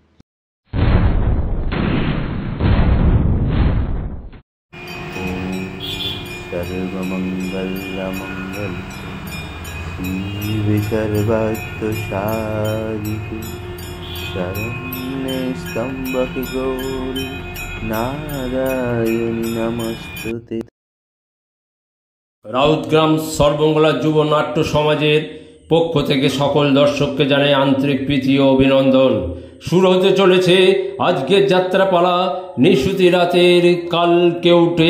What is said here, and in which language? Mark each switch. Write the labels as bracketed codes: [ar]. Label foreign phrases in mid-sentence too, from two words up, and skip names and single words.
[sa] सर्वमङ्गलमङ्गल शिवे सर्वार्थसाधिके शरण्ये स्तम्भके गौरी नारायणी नमस्तुते। [bn] রাউতগ্রাম সর্বমঙ্গলা যুব নাট্য সমাজের পক্ষ থেকে সকল দর্শককে জানাই আন্তরিক প্রীতি ও অভিনন্দন। শুরু হতে চলেছে আজকের যাত্রাপালা নিশুতি রাতের কাল কেউটে।